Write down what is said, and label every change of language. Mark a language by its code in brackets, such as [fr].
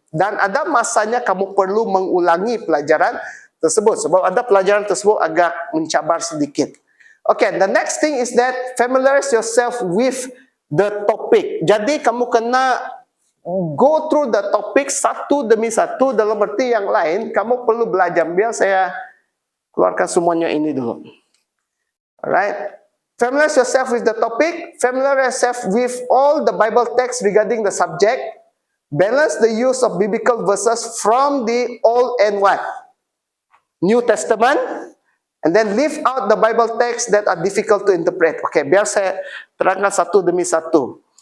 [ms] Dan ada masanya kamu perlu mengulangi pelajaran tersebut. Sebab ada pelajaran tersebut agak mencabar sedikit. [en] Okay, the next thing is that familiarize yourself with the topic. [ms] Jadi kamu kena [en] go through the topic [ms] satu demi satu. Dalam arti yang lain, kamu perlu belajar. Biar saya keluarkan semuanya ini dulu. [en] Alright. Familiarize yourself with the topic. Familiarize yourself with all the Bible texts regarding the subject. Balance the use of biblical verses from the Old and what? New Testament. And then leave out the Bible texts that are difficult to interpret. Okay, [ms] biar saya terangkan satu demi satu.